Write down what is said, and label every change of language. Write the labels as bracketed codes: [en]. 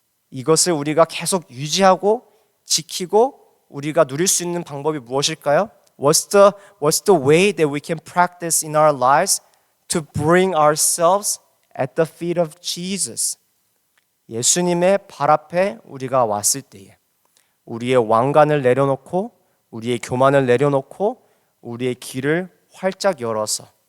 [ko] 이것을 우리가 계속 유지하고 지키고 우리가 누릴 수 있는 방법이 무엇일까요? [en] What's the way that we can practice in our lives to bring ourselves at the feet of Jesus. [ko] 예수님의 발 앞에 우리가 왔을 때에 우리의 왕관을 내려놓고 우리의 교만을 내려놓고 우리의 귀를 활짝 열어서